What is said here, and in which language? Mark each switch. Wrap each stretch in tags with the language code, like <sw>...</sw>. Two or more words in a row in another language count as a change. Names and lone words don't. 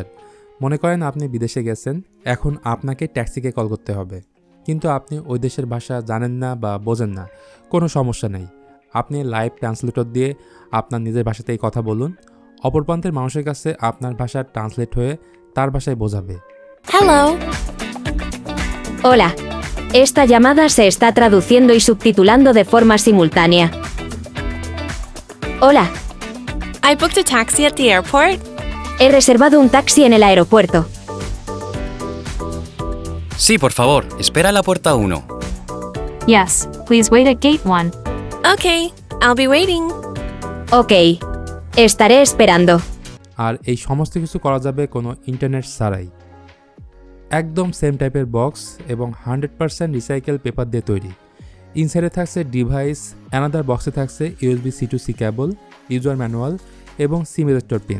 <bn>মনে করেন আপনি বিদেশে গেছেন, এখন আপনাকে</bn> <en>taxi call</en> <bn>করতে হবে, কিন্তু আপনি ওই দেশের ভাষা জানেন না বা বোঝেন না। কোনো সমস্যা নেই, আপনি</bn> <en>live translator</en> <bn>দিয়ে আপনার নিজের ভাষাতেই কথা বলুন, অপর প্রান্তের মানুষের কাছে আপনার ভাষা ট্রান্সলেট হয়ে তার ভাষায় বোঝাবে।</bn> <en>Hello. Hola.</en> <es>Esta llamada se está traduciendo y subtitulando de forma simultánea. Hola.</es> <en>I booked a taxi at the airport.</en> <es>He reservado un taxi en el aeropuerto. Sí, por favor, espera a la puerta 1.</es> <en>Yes, please wait at gate 1. Okay, I'll be waiting.</en> <es>Ok. Estaré esperando.</es> <bn>আর এই সমস্ত কিছু করা যাবে কোনো ইন্টারনেট ছাড়াই। একদম</bn> <en>same type</en> <bn>বক্স এবং 100%</bn> <en>recycle paper</en> <bn>দিয়ে তৈরি। ইনসাইডে থাকছে ডিভাইস, অ্যানাদার বক্সে থাকছে USB C to C কেবল,</bn> <en>user manual</en> <bn>এবং</bn> <en>SIM ejector pin.</en>